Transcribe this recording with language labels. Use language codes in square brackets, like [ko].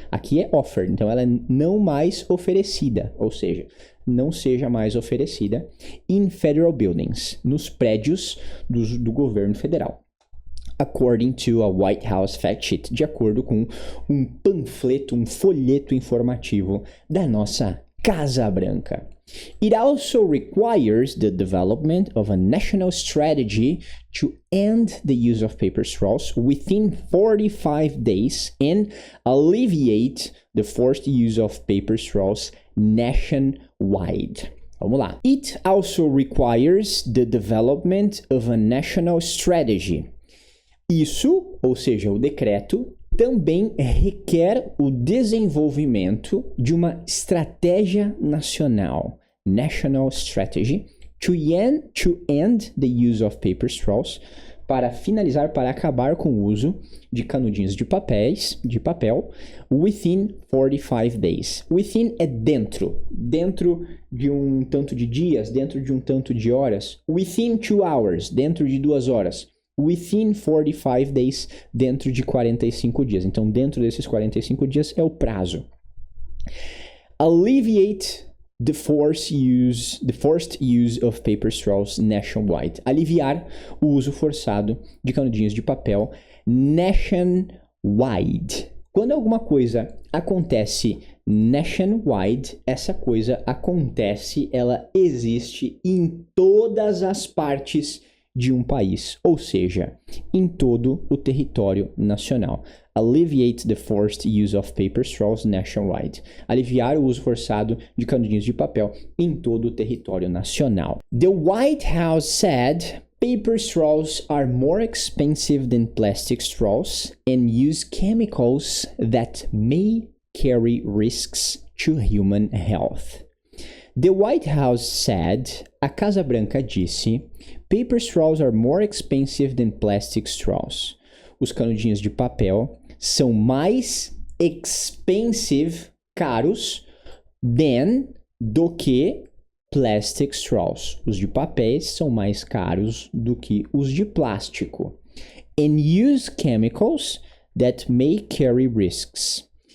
[pt] Aqui é offered, então ela é não mais oferecida, ou seja, não seja mais oferecida [en] in federal buildings, [pt] nos prédios do governo federal. [en] According to a White House fact sheet, [pt] de acordo com um panfleto, um folheto informativo da nossa Casa Branca. [en] It also requires the development of a national strategy to end the use of paper straws within 45 days and alleviate the forced use of paper straws nationwide. [pt] Vamos lá. [en] It also requires the development of a national strategy. [pt] Isso, ou seja, o decreto, também requer o desenvolvimento de uma estratégia nacional, national strategy, [en] to end the use of paper straws, [pt] para finalizar, para acabar com o uso de canudinhos de papel, [en] within 45 days. [pt] Within é dentro de um tanto de dias, dentro de um tanto de horas. [en] Within 2 hours, [pt] dentro de 2 horas. [en] Within 45 days, [pt] dentro de 45 dias. Então, dentro desses 45 dias é o prazo. [en] Alleviate the forced use of paper straws nationwide. [pt] Aliviar o uso forçado de canudinhos de papel nationwide. Quando alguma coisa acontece nationwide, essa coisa acontece, ela existe em todas as partes de um país, ou seja, em todo o território nacional. [en] Alleviate the forced use of paper straws nationwide. [pt] Aliviar o uso forçado de canudinhos de papel em todo o território nacional. [en] The White House said paper straws are more expensive than plastic straws and use chemicals that may carry risks to human health. The White House said, [pt] a Casa Branca disse, [en] paper straws are more expensive than plastic straws. [pt] Os canudinhos de papel são mais expensive, caros, do que [en] plastic straws. [pt] Os de papéis são mais caros do que os de plástico. [en] And use chemicals that may carry risks.